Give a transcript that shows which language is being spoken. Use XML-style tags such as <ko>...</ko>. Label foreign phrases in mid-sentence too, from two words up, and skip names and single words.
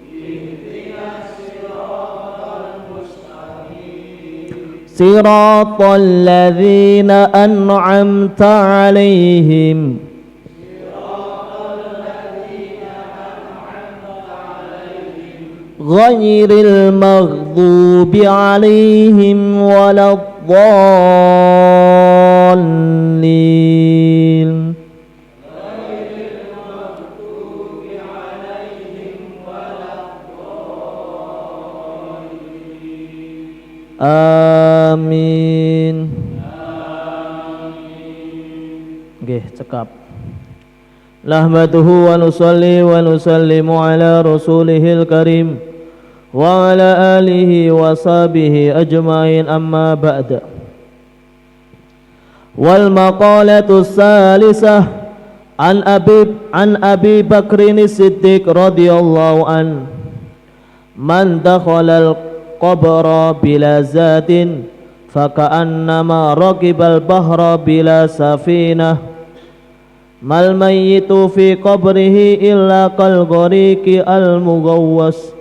<ar>صراط الذين أنعمت عليهم غير المغضوب عليهم ولا الضالين. Amin.</ar> <jv>Nggih, cekap.</jv> <ar>نحمده ونصلي ونسلم على رسوله الكريم وعلى آله وصحبه أجمعين، أما بعد. والمقالة الثالثة عن أبي بكر الصديق رضي الله عن، من دخل القبر بلا زاد فكأنما ركب البحر بلا سفينة، ما الميت في قبره إلا كالغريق المغوث.</ar>